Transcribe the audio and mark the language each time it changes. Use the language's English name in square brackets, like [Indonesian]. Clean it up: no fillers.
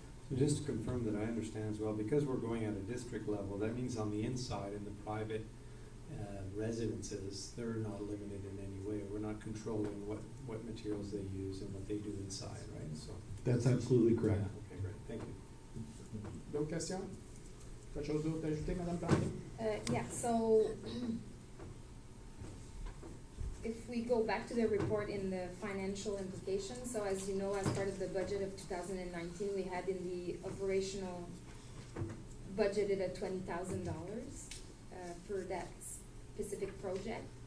[English] So just to confirm that I understand as well, because we're going at a district level, that means on the inside, in the private residences, they're not limited in any way. We're not controlling what materials they use and what they do inside, right? So That's absolutely correct. yeah, okay, great, thank you. [French] D'autres questions? Quelque chose d'autre à ajouter, Madame Tremblay? [English] Yeah, so if we go back to the report in the financial implications, so as you know, as part of the budget of 2019, we had in the operational budgeted at $20,000 for that specific project.